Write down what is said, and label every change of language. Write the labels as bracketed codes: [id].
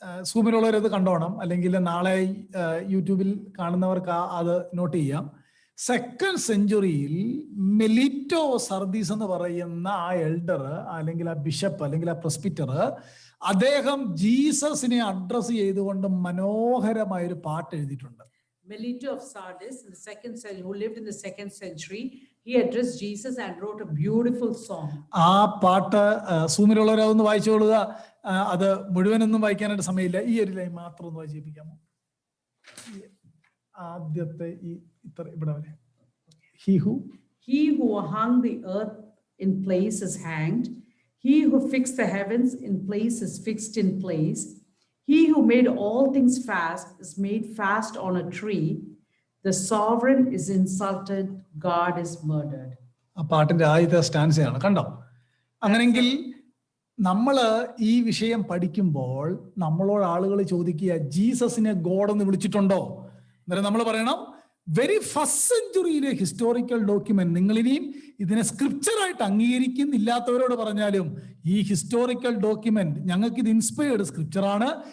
[ml] സൂമിലുള്ളവരത് കണ്ടോണം, അല്ലെങ്കിൽ നാളെ യൂട്യൂബിൽ കാണുന്നവർക്ക് അത് നോട്ട് ചെയ്യാം. 2nd സെഞ്ച്വറിയിൽ മെലിറ്റോ സർദീസ് എന്ന് പറയുന്ന ആ എൽഡർ അല്ലെങ്കിൽ ആ ബിഷപ്പ് അല്ലെങ്കിൽ ആ പ്രസ്പിറ്റർ, അദ്ദേഹം ജീസസിനെ അഡ്രസ് ചെയ്തുകൊണ്ട് മനോഹരമായൊരു പാട്ട് എഴുതിയിട്ടുണ്ട്. [en] Melito of Sardis in the 2nd century, who lived in the 2nd century, he addressed Jesus and wrote a beautiful song. [ml] ആ പാട്ട് സൂമിലുള്ളവരതൊന്ന് വായിച്ചുകൊള്ളുക. അത് മുഴുവനൊന്നും വായിക്കാനായിട്ട് സമയമില്ല. ഈ ഒരു ലൈൻ മാത്രം ഒന്ന് വായിച്ചേപ്പിക്കാമോ? ആദ്യത്തെ ഈ ഇത്ര ഇവിടെ വരെ. [en] He who hung the earth in place is hanged. He who fixed the heavens in place is fixed in place. He who made all things fast is made fast on a tree. The sovereign is insulted, God is murdered. [ml] ആ പാട്ടിന്റെ ആദ്യത്തെ സ്റ്റാൻസയാണ്. കണ്ടോ? അങ്ങനെങ്കിൽ നമ്മൾ ഈ വിഷയം പഠിക്കുമ്പോൾ നമ്മളോട് ആളുകൾ ചോദിക്കുക, ജീസസിനെ ഗോഡ് എന്ന് വിളിച്ചിട്ടുണ്ടോ? അന്നേരം നമ്മൾ പറയണം, വെരി ഫസ്റ്റ് സെഞ്ച്വറിയിലെ ഹിസ്റ്റോറിക്കൽ ഡോക്യുമെന്റ്, നിങ്ങൾ ഇനിയും ഇതിനെ സ്ക്രിപ്ചറായിട്ട് അംഗീകരിക്കുന്നില്ലാത്തവരോട് പറഞ്ഞാലും ഈ ഹിസ്റ്റോറിക്കൽ ഡോക്യുമെന്റ് ഞങ്ങൾക്ക് ഇത് ഇൻസ്പയർഡ് സ്ക്രിപ്ചറാണ്.